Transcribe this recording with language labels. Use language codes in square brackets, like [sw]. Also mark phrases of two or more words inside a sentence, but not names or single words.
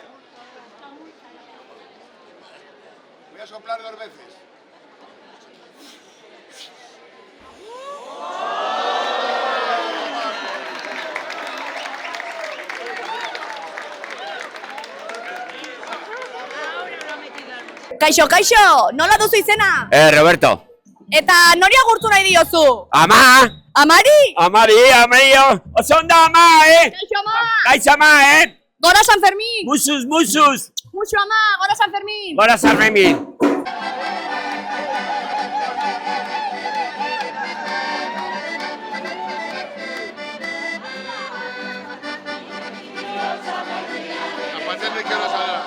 [es] Voy a soplar 2 veces. [eu] Kaixo, kaixo, nola duzu izena? Roberto. Eta nori agurtu nahi diozu? Ama! Amari? Amari, amarillo. Oso ondo ama, Kaixo, ama! Kaixo ama, Gora San Fermín! Musus, musus. Muxo, ama, gora San Fermín! Gora San Fermín. [es] ¿A partir de qué hora saldrá?